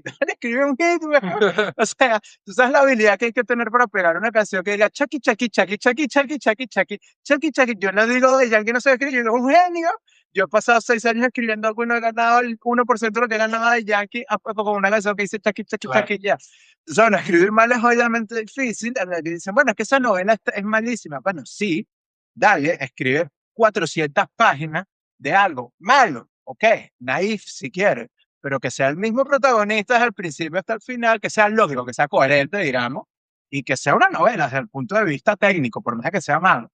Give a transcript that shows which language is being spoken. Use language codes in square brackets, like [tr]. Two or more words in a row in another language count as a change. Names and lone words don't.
[es] Escribe un hit, güey. O sea, tú sabes la habilidad que hay que tener para pegar una canción que diga chaki, chaki, chaki, chaki, chaki, chaki, chaki, chaki, chaki. Yo no digo de Yankee no sé escribir, yo digo un genio. Yo he pasado 6 años escribiendo algo y no he ganado el 1% de lo que ganaba de Yankee con una canción que dice chaki, chaki, Claro. chaki, ya. O sea, bueno, escribir mal es obviamente difícil. Y dicen, bueno, es que esa novela es malísima. Bueno, sí, dale, escribe 400 páginas de algo malo, ok, naif si quieres, pero que sea el mismo protagonista desde el principio hasta el final, que sea lógico, que sea coherente, digamos, y que sea una novela desde el punto de vista técnico, por más que sea malo.